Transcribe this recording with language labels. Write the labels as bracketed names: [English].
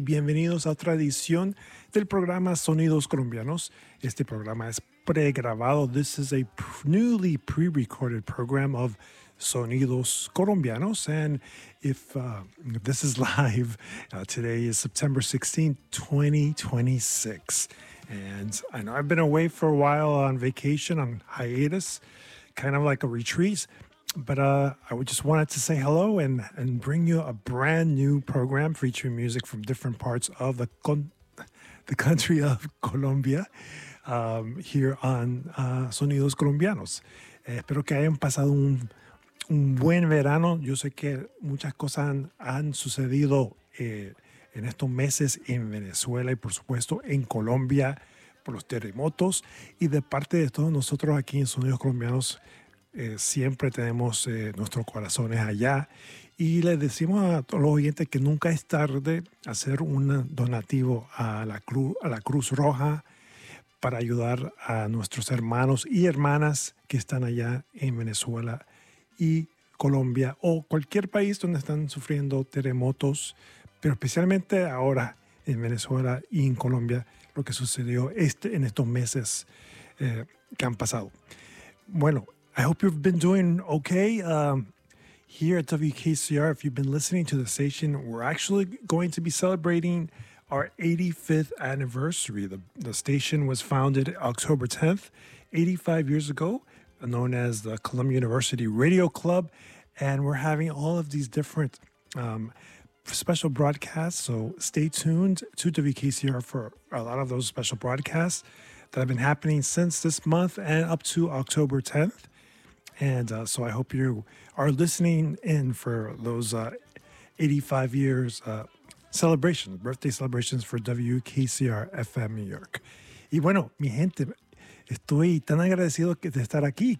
[Spanish] Bienvenidos a otra edición del programa Sonidos Colombianos. Este programa es pregrabado. [English] This is a newly pre-recorded program of Sonidos Colombianos. And if this is live, today is September 16, 2026. And I know I've been away for a while on vacation, on hiatus, kind of like a retreat. But I just wanted to say hello and bring you a brand new program featuring music from different parts of the country of Colombia here on Sonidos Colombianos. [Spanish] Espero que hayan pasado un buen verano. Yo sé que muchas cosas han sucedido en estos meses en Venezuela y, por supuesto, en Colombia por los terremotos. Y de parte de todos nosotros aquí en Sonidos Colombianos, siempre tenemos nuestros corazones allá. Y le decimos a todos los oyentes que nunca es tarde hacer un donativo a la Cruz Roja para ayudar a nuestros hermanos y hermanas que están allá en Venezuela y Colombia o cualquier país donde están sufriendo terremotos, pero especialmente ahora en Venezuela y en Colombia, lo que sucedió en estos meses que han pasado. Bueno, [English] I hope you've been doing okay here at WKCR. If you've been listening to the station, we're actually going to be celebrating our 85th anniversary. The station was founded October 10th, 85 years ago, known as the Columbia University Radio Club. And we're having all of these different special broadcasts. So stay tuned to WKCR for a lot of those special broadcasts that have been happening since this month and up to October 10th. And so I hope you are listening in for those 85 years celebrations, birthday celebrations for WKCR FM New York. [Spanish] Y bueno, mi gente, estoy tan agradecido de estar aquí.